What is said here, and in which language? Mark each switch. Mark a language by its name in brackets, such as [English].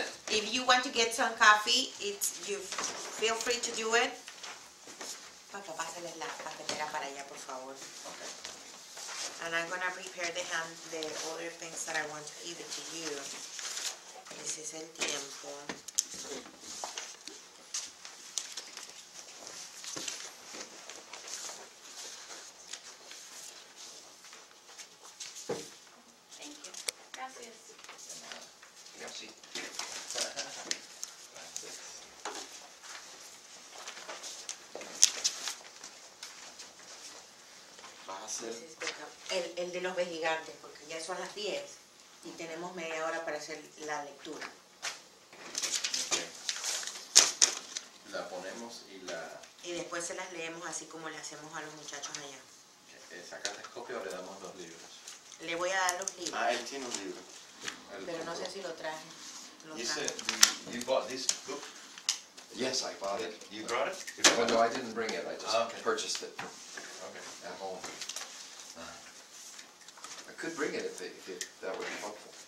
[English] If you want to get some coffee, you feel free to do it. [Spanish] Papá, pásale la papelera para allá, por favor. [English] And I'm gonna prepare the other things that I want to give it to you. [Spanish] Ese es el tiempo. [English] Thank you. [Spanish] Gracias. [French] Merci. [Spanish] Vas a hacer. El de los vejigantes, porque ya son las 10 y tenemos media hora para hacer la lectura. La ponemos Y después se las leemos así como le hacemos a los muchachos allá. ¿Sacaste copia o le damos los libros? Le voy a dar los libros, Ah, él tiene un libro. pero no sé si lo traje. [English] You said you bought this book? Yes, I bought it. You brought it? Well, no, I didn't bring it. I just Okay. purchased it Okay. at home. I could bring it if that would be helpful.